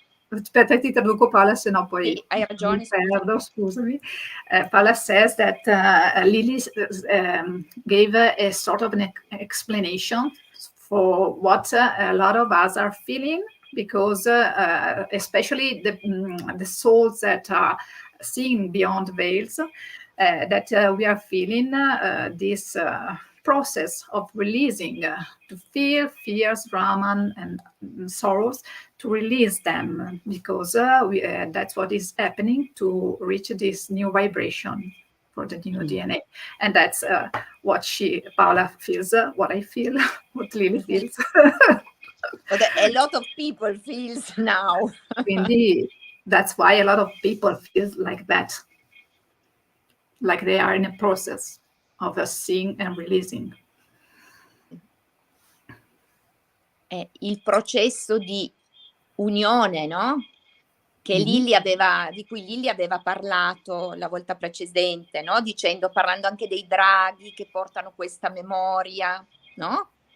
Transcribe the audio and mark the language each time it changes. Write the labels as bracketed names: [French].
[Italian] aspetta, ti traduco Paola, se no poi sì, hai ragione, perdo, scusami. [English] Paola says that Lily gave a sort of an explanation for what a lot of us are feeling, because especially the souls that are seeing beyond veils, that we are feeling this process of releasing, to feel fears, drama, and sorrows, to release them, because that's what is happening to reach this new vibration for the new DNA. And that's what Paola feels, what I feel, what Lily feels. But a lot of people feels now. [Italian] Quindi [English] that's why a lot of people feel like that, like they are in a process of seeing and releasing. [Italian] È il processo di unione, no? di cui Lilli aveva parlato la volta precedente, no? Parlando anche dei draghi che portano questa memoria, no?